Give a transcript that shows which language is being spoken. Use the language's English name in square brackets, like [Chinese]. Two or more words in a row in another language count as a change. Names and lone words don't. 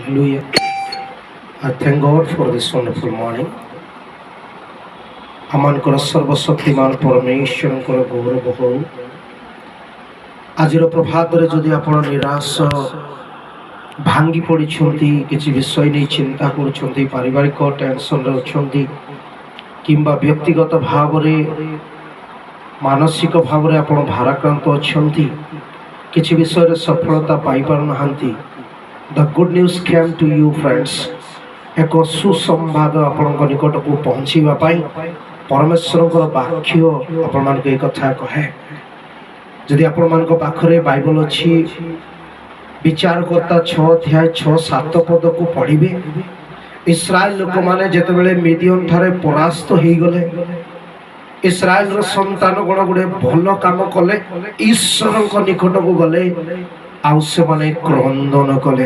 [English] Hallelujah. I thank God for this wonderful morning. [Odia] আমানଙ୍କର ସର୍ବଶକ୍ତିମାନ ପରମେଶ୍ୱରଙ୍କର ଗୌରବ ହଉ। ଆଜିର ପ୍ରଭାତରେ ଯଦି ଆପଣ ନିରାଶ ଭାଙ୍ଗି ପଡ଼ିଛନ୍ତି, କିଛି ବିଷୟ ନେଇ ଚିନ୍ତା କରୁଛନ୍ତି, ପାରିବାରିକ ଟେନସନରେ ଅଛନ୍ତି କିମ୍ବା ବ୍ୟକ୍ତିଗତ ଭାବରେ ମାନସିକ ଭାବରେ ଆପଣ ଭାରାକ୍ରାନ୍ତ ଅଛନ୍ତି, କିଛି ବିଷୟରେ ସଫଳତା ପାଇପାରୁନାହାନ୍ତି, [English] The good news came to you friends. [Odia] ଏକ ସୁସମ୍ବାଦ ଆପଣଙ୍କ ନିକଟକୁ ପହଞ୍ଚିବା ପାଇଁ ପରମେଶ୍ୱରଙ୍କର ବାକ୍ୟ ଆପଣମାନଙ୍କୁ ଏ କଥା କହେ। ଯଦି ଆପଣମାନଙ୍କ ପାଖରେ ବାଇବଲ ଅଛି, ବିଚାରକର୍ତ୍ତା 6 ଅଧ୍ୟାୟ 6-7 ପଦକୁ ପଢ଼ିବେ। ଇସ୍ରାଏଲ ଲୋକମାନେ ଯେତେବେଳେ ମିଦିଅନ ଠାରେ ପରାସ୍ତ ହେଇଗଲେ, ଇସ୍ରାଏଲର ସନ୍ତାନ ଗଣ ଗୁଡ଼େ ଭଲ କାମ କଲେ, ଈଶ୍ୱରଙ୍କ ନିକଟକୁ ଗଲେ, ଆଉ ସେମାନେ କ୍ରନ୍ଦନ କଲେ।